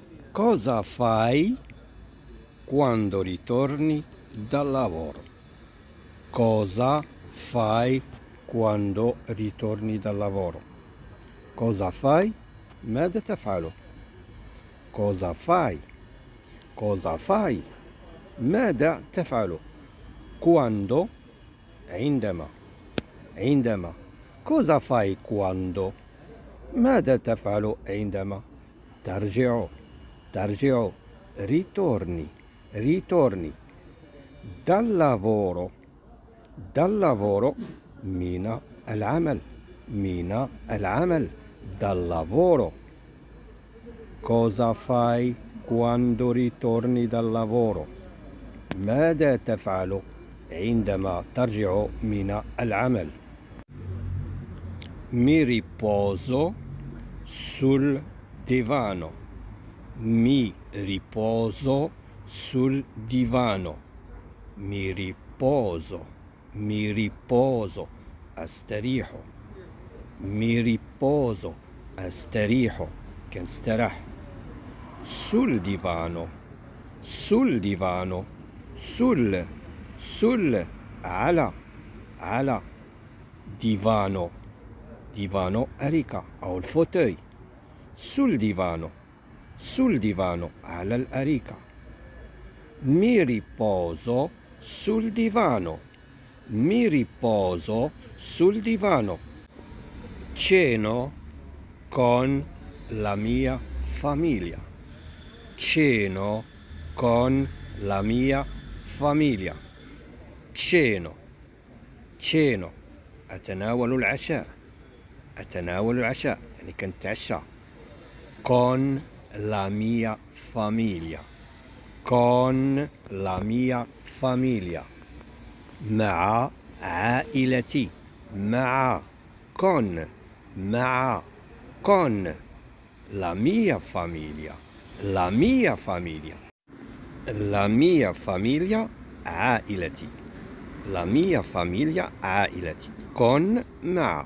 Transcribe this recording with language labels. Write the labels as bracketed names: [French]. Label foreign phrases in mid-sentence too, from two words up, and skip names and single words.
[Italian] Cosa fai quando ritorni dal lavoro? Cosa fai quando ritorni dal lavoro? Cosa fai؟ [Arabic] ماذا تفعل؟ [Italian] Cosa fai؟ Cosa fai؟ [Arabic] ماذا تفعل؟ Quando؟ [Italian] عندما Cosa fai quando؟ [Arabic] ماذا تفعل عندما ترجع [Italian] ritorni dal lavoro [Arabic] من العمل [Italian] dal lavoro. Cosa fai quando ritorni dal lavoro؟ [Arabic] ماذا تفعل عندما ترجع من العمل؟ [Italian] Mi riposo sul divano. Mi riposo sul divano. Mi riposo أستريح. Mi riposo [Arabic] أستريح كنستراح. [Italian] sul divano sul على divano [Arabic] أريكة أو الفوتوي. [Italian] sul divano [Arabic] على الأريكة. [Italian] Mi riposo sul divano. Ceno con la mia famiglia. Ceno con la mia famiglia. [Arabic] Ceno أتناول العشاء يعني كنتعشى. [Italian] con la mia famiglia. [Arabic] مع عائلتي. [Italian] con la mia famiglia. [Arabic] عائلتي. [Italian] con مع.